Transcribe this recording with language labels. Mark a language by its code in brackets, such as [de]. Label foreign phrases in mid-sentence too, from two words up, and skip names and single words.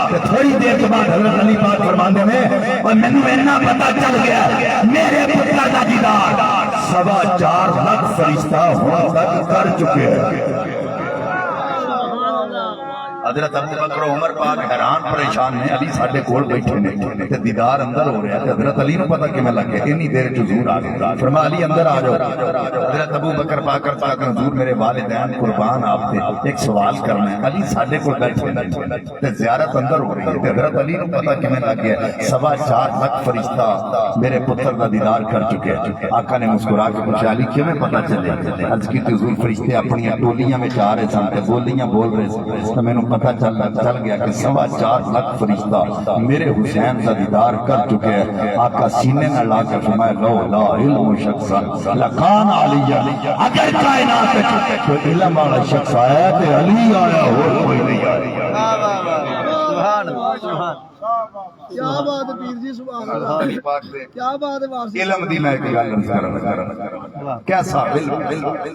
[pa] کہ تھوڑی دیر کے بعد حضرت علی پاک فرماندے میں اور مینوں اتنا پتہ چل گیا میرے پتر دا دیدار 4.25 لاکھ فرشتہ ہون تک [ur] کر چکے ہیں. [pa] حضرت ابو بکر عمر پاک حیران پریشان نے, علی ساڈے کول بیٹھے نے تے دیدار اندر ہو رہا ہے. حضرت علی نو پتہ کیویں لگ گیا اتنی دیر چ حضور آ گئے. فرمایا علی اندر آ جاؤ. حضرت ابو بکر پاک کرتا کہ حضور میرے والدین قربان آپ تے ایک سوال کرنا ہے. علی ساڈے کول بیٹھے نے تے زیارت اندر ہو رہی ہے تے حضرت علی نو پتہ کیویں لگ گیا 4.25 لاکھ فرشتہ میرے پتر دا دیدار [ur] کر چکے ہیں. [pa] آقا نے مسکرا کے پوچھا علی کیویں پتہ چلے؟ عرض کی حضور فرشتے اپنی ٹولیاں وچ آ رہے سن تے بولیاں بول رہے سن تے مینوں پتہ چل گیا کہ 4.25 لاکھ فرشتہ میرے حسین کا دیدار [ur] کر چکے ہیں. [pa] آقا سینے نہ لا کے فرمایا [ar] لو لا علم شخصا لکان علی. [ur] اگر کائنات میں کوئی علم والا شخص آیا تو علی آیا اور کوئی نہیں آیا. [ar] سبحان اللہ, سبحان [ur] کیا بات ہے پیر جی, [ar] سبحان اللہ, [ur] کیا بات ہے وارث [pa] علم دی میں ایک گل کرنا کیسا علم.